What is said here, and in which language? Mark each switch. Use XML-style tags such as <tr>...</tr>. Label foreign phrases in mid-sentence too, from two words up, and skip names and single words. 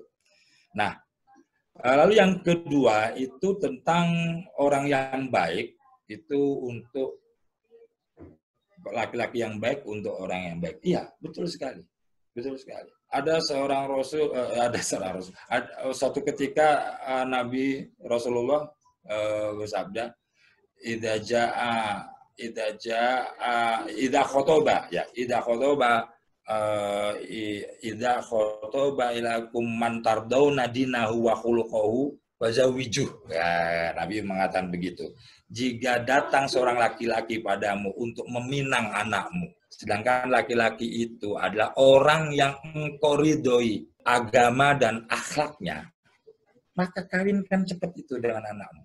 <id>Nah, lalu yang kedua itu tentang orang yang baik itu untuk laki-laki yang baik untuk orang yang baik. Iya, betul sekali. Betul sekali. Ada seorang rasul, suatu ketika Nabi Rasulullah bersabda,</id> <ar>إذا خطب إليكم من ترضون دينه وخلقه فزوجوه.</ar> <id>Ya, Nabi mengatakan begitu. Jika datang seorang laki-laki padamu untuk meminang anakmu, sedangkan laki-laki itu adalah orang yang engkau ridhoi agama dan akhlaknya, maka kawinkan cepat itu dengan anakmu.</id>